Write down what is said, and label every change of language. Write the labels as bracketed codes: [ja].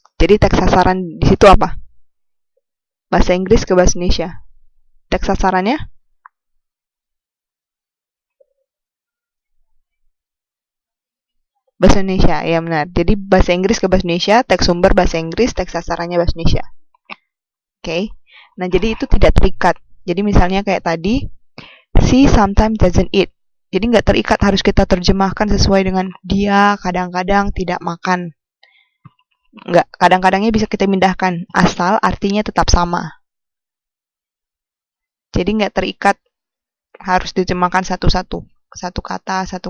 [id] Jadi, teks sasaran di situ apa? Bahasa Inggris ke bahasa Indonesia. Teks sasarannya? Bahasa Indonesia, ya benar. Jadi, bahasa Inggris ke bahasa Indonesia, teks sumber bahasa Inggris, teks sasarannya bahasa Indonesia. Oke. Nah, jadi itu tidak terikat. Jadi, misalnya kayak tadi, [en] she sometimes doesn't eat. [id] Jadi nggak terikat harus kita terjemahkan sesuai dengan dia kadang-kadang tidak makan. Nggak, kadang-kadangnya bisa kita pindahkan, asal artinya tetap sama. Jadi nggak terikat harus diterjemahkan satu-satu. Satu kata.